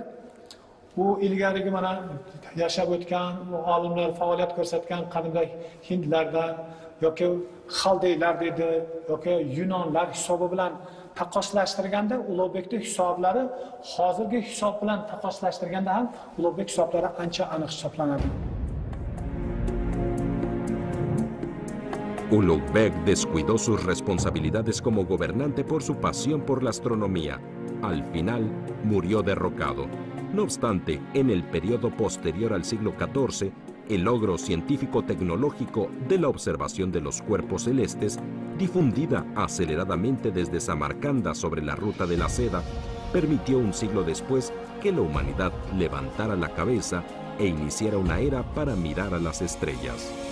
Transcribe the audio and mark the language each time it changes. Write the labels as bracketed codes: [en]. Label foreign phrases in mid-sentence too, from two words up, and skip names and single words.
[uz] U ilgarigi mana yashab o'tgan olimlar faoliyat ko'rsatgan qadimgi hindlarda yoki xaldeylar dedi yoki yunonlar hisobi bilan taqqoslashtirganda Ulugh Begning hisoblari hozirgi hisob bilan taqqoslashtirganda ham Ulugh Beg hisoblari ancha aniq hisoblanadi. [es] Ulugh Beg descuidó sus responsabilidades como gobernante por su pasión por la astronomía. Al final, murió derrocado. No obstante, en el periodo posterior al siglo XIV, el logro científico-tecnológico de la observación de los cuerpos celestes, difundida aceleradamente desde Samarcanda sobre la ruta de la seda, permitió un siglo después que la humanidad levantara la cabeza e iniciara una era para mirar a las estrellas.